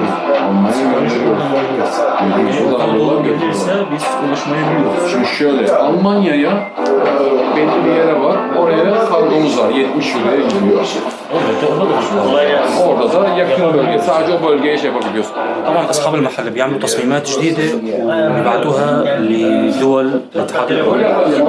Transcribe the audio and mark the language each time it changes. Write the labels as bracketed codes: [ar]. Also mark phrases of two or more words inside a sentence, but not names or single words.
[tr] Almanya'ya götürüyoruz. Buradan gelirse biz ulaşmayabiliyoruz. Şimdi şöyle, Almanya'ya belli bir yere var, oraya kargomuz var, 70 euroya gidiyor. Orada da yakın bölge, sadece o bölgeye şey yapabiliyorsun. [ar] طبعا اصحاب المحل بيعملوا تصميمات جديده وبيبعتوها لدول الاتحاد الاوروبي.